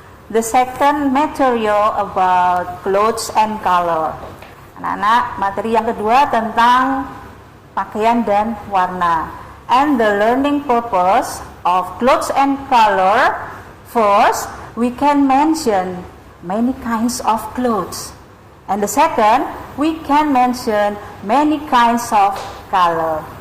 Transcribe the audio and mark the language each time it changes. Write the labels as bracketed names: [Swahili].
[English] The second material about clothes and color. [Indonesian] Anak-anak, materi yang kedua tentang pakaian dan warna. [English] And the learning purpose of clothes and color. First, we can mention many kinds of clothes. And the second, we can mention many kinds of color.